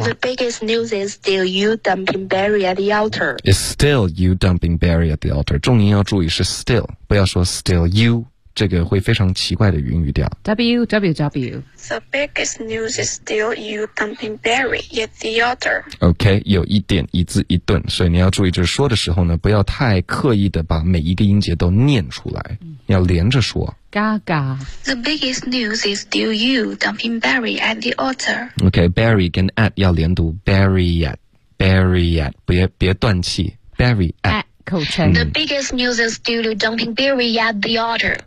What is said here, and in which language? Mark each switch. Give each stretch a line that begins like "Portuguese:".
English: The biggest news is still you dumping Barry at the altar. It's still you dumping Barry at the altar.
Chinese: 重音要注意是 still， 不要说 still you， 这个会非常奇怪的韵语调。 www.
English: The biggest news is still you dumping Barry at the altar.
Chinese: OK， 有一点一字一顿，所以你要注意，就是说的时候呢，不要太刻意的把每一个音节都念出来，要连着说。 Gaga.
English: The biggest news is still you dumping Barry at the altar. Okay, Barry
Chinese: 跟
English: at
Chinese: 要连读
English: Barry at
Chinese: 别断气
English: Barry at 口称 The biggest news is still you dumping Barry at the altar.